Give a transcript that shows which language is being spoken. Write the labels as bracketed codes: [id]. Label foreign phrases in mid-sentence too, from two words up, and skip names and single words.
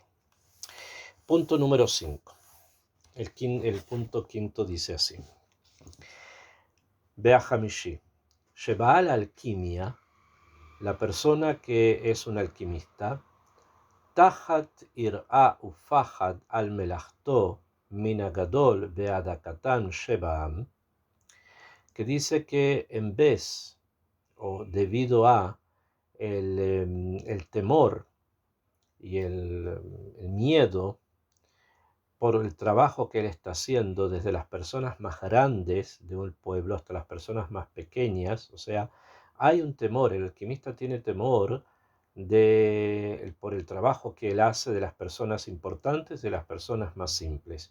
[es] Punto número 5. El punto quinto dice así. [he] בא החמישי. Sheba'al alquimia, [es] la persona que es un alquimista, [he] תחת יראה ופחד על מלאכתו מן הגדול עד הקטן שבעם, [es] que dice que en vez o debido a el temor y el miedo por el trabajo que él está haciendo, desde las personas más grandes de un pueblo hasta las personas más pequeñas, o sea, hay un temor, el alquimista tiene temor por el trabajo que él hace, de las personas importantes, de las personas más simples.